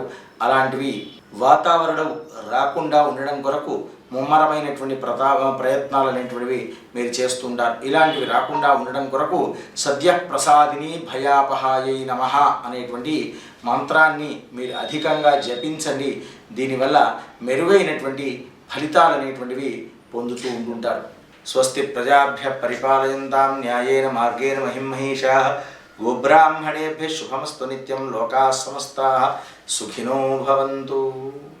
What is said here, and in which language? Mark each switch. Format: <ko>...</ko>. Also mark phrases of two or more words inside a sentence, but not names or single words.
<te>అలాంటివి వాతావరణం రాకుండా ఉండడం కొరకు ముమ్మరమైనటువంటి ప్రయత్నాలు అనేటువంటివి మీరు చేస్తుంటారు. ఇలాంటివి రాకుండా ఉండడం కొరకు</te> <sa>సద్య ప్రసాదిని భయాపహాయై నమః</sa> <te>అనేటువంటి మంత్రాన్ని మీరు అధికంగా జపించండి. దీనివల్ల మెరుగైనటువంటి ఫలితాలు అనేటువంటివి పొందుతూ ఉంటుంటారు.</te> <sa>స్వస్తి ప్రజాభ్య పరిపాలయంతాం న్యాయేన మార్గేణ మహిమహేషాః గోబ్రాహ్మణేభ్యः శుభమస్తు నిత్యం లోకాः సమస్తాः సుఖినో భవంతు.</sa>